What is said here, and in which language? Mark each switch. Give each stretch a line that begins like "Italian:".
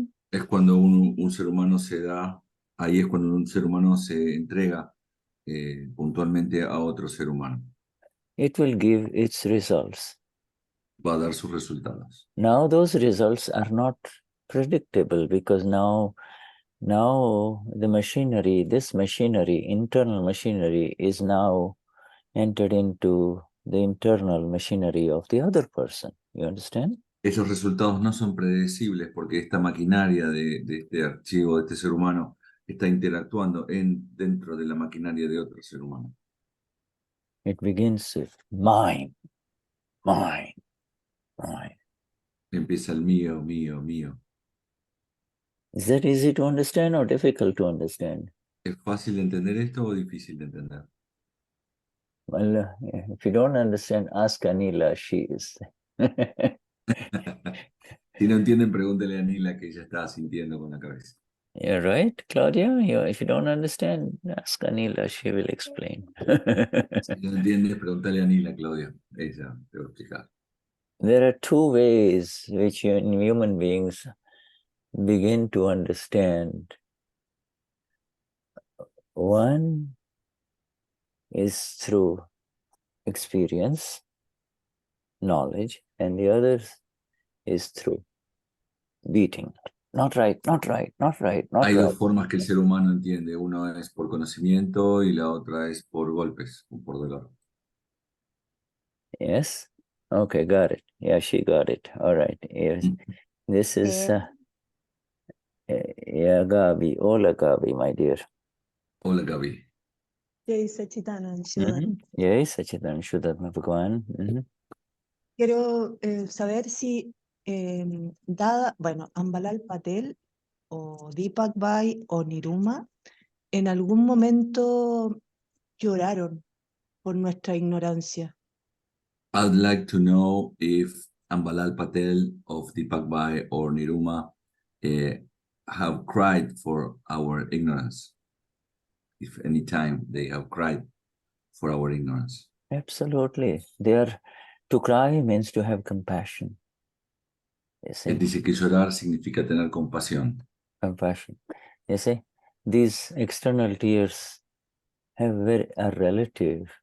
Spanish: Es cuando un ser humano se da, ahí es cuando un ser humano se entrega puntualmente a otro ser humano.
English: It will give its results.
Spanish: Va a dar sus resultados.
English: Now those results are not predictable because now the machinery, internal machinery is now entered into the internal machinery of the other person. You understand?
Spanish: Esos resultados no son predecibles porque esta maquinaria de este archivo, de este ser humano, está interactuando dentro de la maquinaria de otro ser humano.
English: It begins with mine.
Spanish: Empieza el mío, mío, mío.
English: Is that easy to understand or difficult to understand?
Spanish: ¿Es fácil de entender esto o difícil de entender?
English: Well, if you don't understand, ask Anila, she is.
Spanish: Si no entienden, pregúntele a Nila, que ella está sintiendo con la cabeza.
English: You're right, Claudia? If you don't understand, ask Anila, she will explain.
Spanish: Si no entiendes, pregúntale a Nila, Claudia. Ella te va a explicar.
English: There are two ways which human beings begin to understand. One is through experience, knowledge, and the other is through beating. Not right, not right, not right, not
Spanish: Hay
English: right.
Spanish: dos formas que el ser humano entiende. Uno es por conocimiento y la otra es por golpes o por dolor.
English: Yes? Okay, got it. Yeah, she got it. All right. Yes. This is yeah, Gabi. Hola, Gabi, my dear.
Spanish: Hola, Gaby.
Sanskrit: Jai Sachidanand Shiva. Yes, Sachidan Shuddhatma Bhagavan.
Spanish: Quiero saber si dada, bueno, Ambalal Patel o Deepak Bhai o Niruma en algún momento lloraron por nuestra ignorancia.
English: I'd like to know if Ambalal Patel of Deepak Bhai or Niruma have cried for our ignorance. If any time they have cried for our ignorance. Absolutely. To cry means to have compassion. You see?
Spanish: Él dice que llorar significa tener compasión.
English: Compassion. You see, these external tears are relative.